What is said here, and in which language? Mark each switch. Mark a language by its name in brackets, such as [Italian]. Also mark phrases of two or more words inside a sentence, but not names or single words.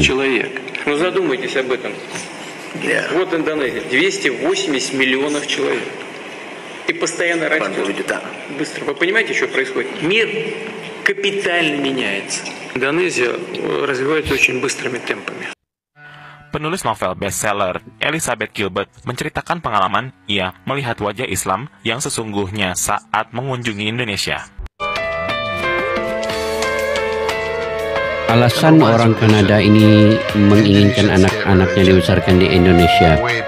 [Russian] Ну задумайтесь об этом. Вот Индонезия, 280 миллионов человек. И постоянно растет. Быстро. Вы понимаете, что происходит? Мир капитально меняется. Индонезия развивается очень быстрыми темпами. [Indonesian] Penulis novel bestseller Elizabeth Gilbert menceritakan pengalaman ia melihat wajah Islam yang sesungguhnya saat mengunjungi Indonesia. Alasan orang Kanada ini menginginkan anak-anaknya dibesarkan di Indonesia.